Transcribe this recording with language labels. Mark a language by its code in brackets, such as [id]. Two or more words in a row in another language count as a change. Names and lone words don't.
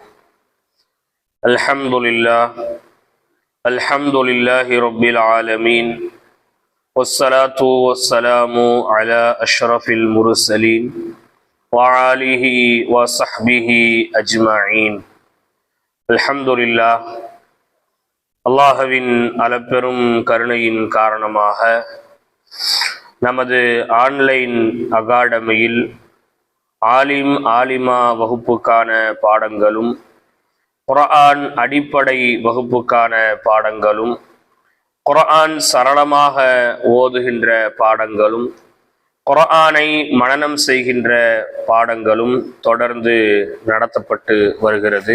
[ar] الحمد لله رب العالمين، والصلاة والسلام على أشرف المرسلين وآله وصحبه أجمعين. الحمد لله. [ta] அல்லாஹ்வின் அளப்பெரும் கருணையின் காரணமாக நமது ஆன்லைன் அகாடமியில் ஆலிமா வகுப்புக்கான பாடங்களும், குர்ஆன் அடிப்படை வகுப்புக்கான பாடங்களும், குர்ஆன் சரளமாக ஓதுகின்ற பாடங்களும், குர்ஆனை மனனம் செய்கின்ற பாடங்களும் தொடர்ந்து நடத்தப்பட்டு வருகிறது.